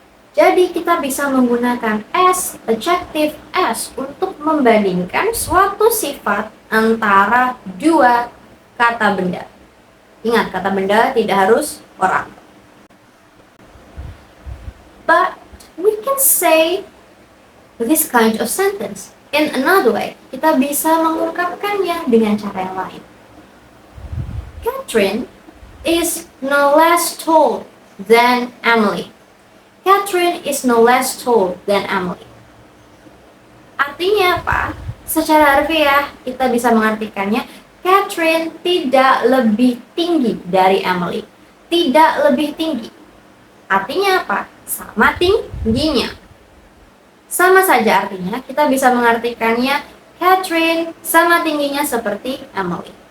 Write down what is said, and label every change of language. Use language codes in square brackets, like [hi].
[id] Jadi kita bisa menggunakan as, adjective as untuk membandingkan suatu sifat antara dua kata benda. Ingat, kata benda tidak harus orang. [en] But we can say this kind of sentence in another way. [id] Kita bisa mengungkapkannya dengan cara yang lain. [en] Catherine is no less tall than Emily. Catherine is no less tall than Emily. [id] Artinya apa? Secara harfiah kita bisa mengartikannya Catherine tidak lebih tinggi dari Emily. Tidak lebih tinggi. Artinya apa? Sama tingginya. Sama saja artinya, kita bisa mengartikannya Catherine sama tingginya seperti Emily.